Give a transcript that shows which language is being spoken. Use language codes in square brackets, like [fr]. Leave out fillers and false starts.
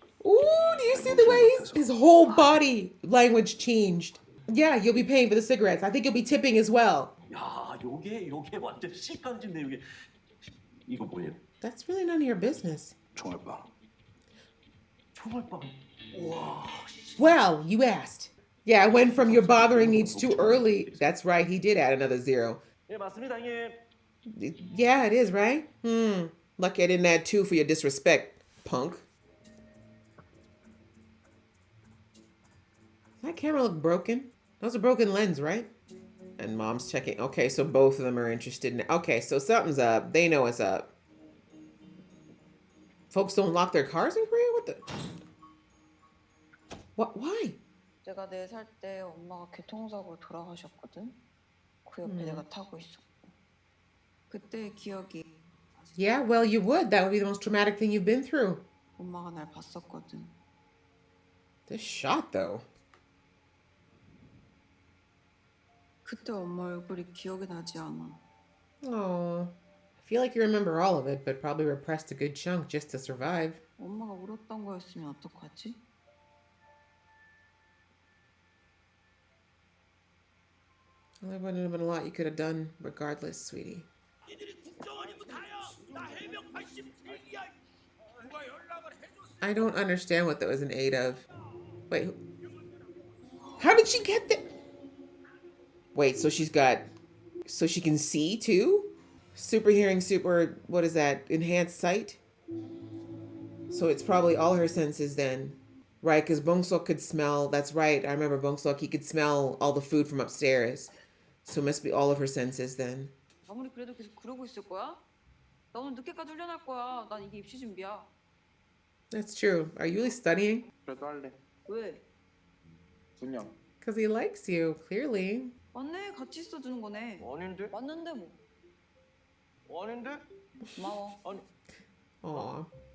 [en] Ooh, do you see the way his whole body language changed? Yeah, you'll be paying for the cigarettes. I think you'll be tipping as well. [ko] 야, 요게 완전 식감진데 요게. 이거 뭐예요? [en] That's really none of your business. [ko] 총알빵. 총알빵. 우와. [en] Well, you asked. Yeah, I went from your bothering needs too early. That's right, he did add another zero. [ko] 예, 맞습니다, 형님. [en] Yeah, it is, right? Lucky I didn't add two for your disrespect, punk. That camera look broken? That was a broken lens, right? And mom's checking. Okay, so both of them are interested in. Okay, so something's up. They know what's up. Folks don't lock their cars in Korea? What the? What? Why? [ko] 내가 4살 때 엄마가 교통사고로 돌아가셨거든. 그 옆에 내가 타고 있었고. 그때의 기억이 [en] Yeah, well, you would. That would be the most traumatic thing you've been through. [ko] 엄마가 날 봤었거든. [en] This shot, though. [ko] 그때 엄마 얼굴이 기억이 나지 않아. [en] Oh, I feel like you remember all of it, but probably repressed a good chunk just to survive. [ko] 엄마가 울었던 거였으면 어떡하지? [en] Well, there wouldn't have been a lot you could have done regardless, sweetie. I don't understand what that was an aid of. Wait, how did she get that? Wait, so she's got, so she can see too? Super hearing, super, what is that? Enhanced sight? So it's probably all her senses then. Right, because Bongsok could smell, that's right, I remember Bongsok, he could smell all the food from upstairs. So it must be all of her senses then. [ko] 아무리 그래도 계속 그러고 있을 거야? 나 오늘 늦게까지 훈련할 거야. 난 이게 입시 준비야. [en] That's true. Are you really studying? [ko] 그래도 할래. 왜? 그냥. [en] Because he likes you, clearly. [ko] 맞네. 같이 있어주는 거네. 아닌데? 맞는데 뭐. 아닌데? 고마워. 아니. [en] Aw.